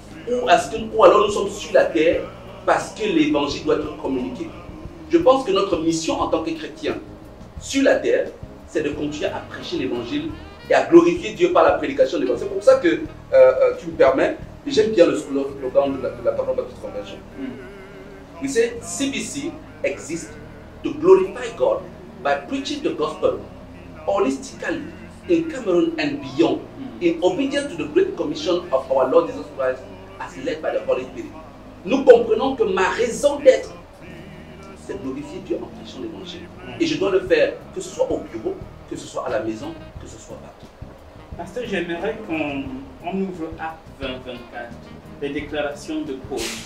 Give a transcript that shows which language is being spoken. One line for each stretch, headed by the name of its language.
French: Ou alors nous sommes sur la terre parce que l'évangile doit être communiqué? Je pense que notre mission en tant que chrétiens sur la terre, c'est de continuer à prêcher l'évangile et à glorifier Dieu par la prédication de l'évangile. C'est pour ça que tu me permets, j'aime bien le slogan de la parole de Baptiste Convention.
English: We say CBC exists to glorify God by preaching the gospel holistically in Cameroon and beyond, in obedience to the great commission of our Lord Jesus Christ as led by the Holy Spirit.
French: Nous comprenons que ma raison d'être, c'est de glorifier Dieu en prêchant l'évangile. Et je dois le faire, que ce soit au bureau, que ce soit à la maison, que ce soit partout. Pasteur, j'aimerais qu'on ouvre Acte 20-24, les déclarations de Paul.